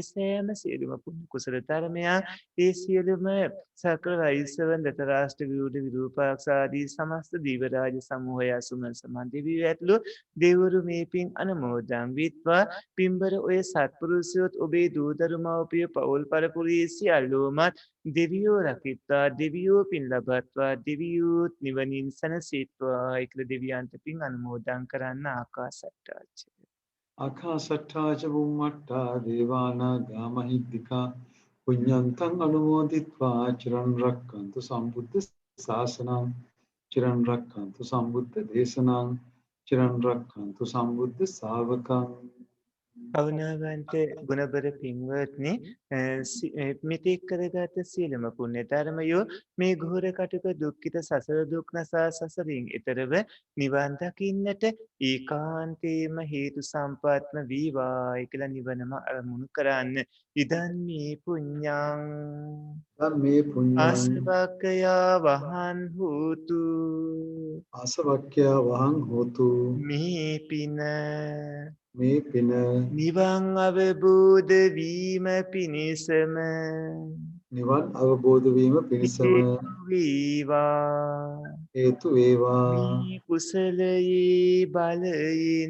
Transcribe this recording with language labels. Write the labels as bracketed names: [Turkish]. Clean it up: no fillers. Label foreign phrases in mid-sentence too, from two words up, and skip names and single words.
[Sinhala] සෑම සියලුම පුණ්‍ය කුසල ධර්මයන් ඒ සියලුම සකල වෛශ්‍රව දතරාෂ්ට්‍ර විරුද්ධ විරූපාක්ෂ ආදී සමස්ත දීවරාජ සමූහය අසුමන් සමන් දෙවියෝ ඇතුළු දෙවරු මේ පින් අනුමෝදන් විත්වා පින්බර ඔය සත්පුරුෂයෝත් ඔබේ දූ දරු මව්පිය පවුල් පරපුරේ සියල්ලෝමත් දෙවියෝ රකිත්වා දෙවියෝ පින් ලබත්වා දෙවියෝත් නිවනින් සැනසීත්වා කියලා දෙවියන්ට පින් අනුමෝදන් කරන්න ආකාසට්ටාච [Pali] ආකාසට්ටා ච බුම්මට්ටා දේවානාගා මහිද්దికා පුඤ්ඤන්තං අනුමෝදිත්වා චිරන් රක්ඛන්තු සම්බුද්ධ ශාසනං චිරන් රක්ඛන්තු සම්බුද්ධ දේශනං චිරන් රක්ඛන්තු සම්බුද්ධ ශාවකං. [Sinhala] කරුණාවන්ත ගුණබර පින්වත්නි මෙතෙක් කරගත් සියලුම පුණ්‍ය ධර්මයෝ මේ ගෝර කටුක දුක්ඛිත සසර දුක් නසා සසරින් ඈතරව නිවන් දකින්නට ඒකාන්තේම හේතු සම්පත්ම වේවා කියලා නිවනම අරමුණු කරන්න. [Pali] ඉදන් මේ පුඤ්ඤං ධම්මේ පුඤ්ඤං ආසවක්ඛයා වහන් හෝතු ආසවක්ඛයා වහං හෝතු [Sinhala] මේ පින මේ පින නිවන් අවබෝධ වීම පිණිසම නිවන් අවබෝධ වීම පිණිසම වේවා හේතු වේවා. මේ කුසලයේ බලයෙන්